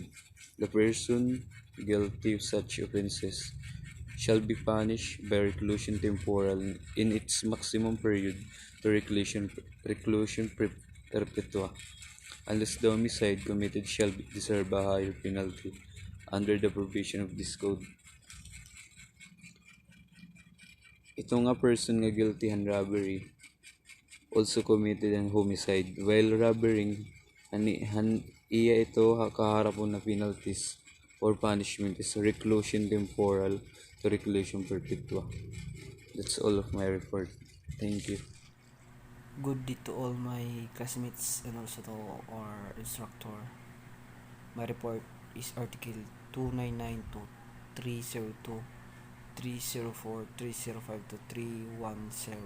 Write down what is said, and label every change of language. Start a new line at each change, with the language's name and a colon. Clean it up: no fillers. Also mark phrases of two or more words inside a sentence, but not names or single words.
English: The person guilty of such offences shall be punished by reclusion temporal in its maximum period to reclusion perpetua, unless the homicide committed shall deserve a higher penalty under the provision of this code.
Waray: Ito nga person nga guilty han
English: robbery also committed an homicide. While robbering,
Waray: iya ito kaharapon na
English: penalties or punishment is reclusion temporal to reclusion perpetua. That's all of my report. Thank you. Good day to all my classmates and also to our instructor. My report is Article 299 to 302, 304, 305 to 310.